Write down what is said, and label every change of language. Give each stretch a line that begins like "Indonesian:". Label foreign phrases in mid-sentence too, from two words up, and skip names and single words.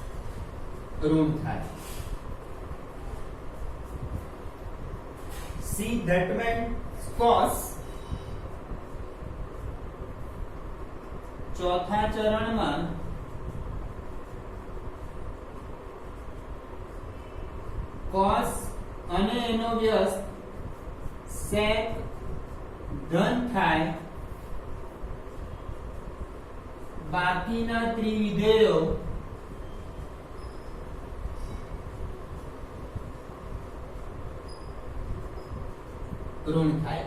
Gujarati: ઋણ થાય.
English: C that meant cos
Gujarati: ચોથા ચરણમાં cos અને એનો વ્યસ્ત sec ધન થાય, બાકીના ત્રિવિધેયો ઋણ થાય.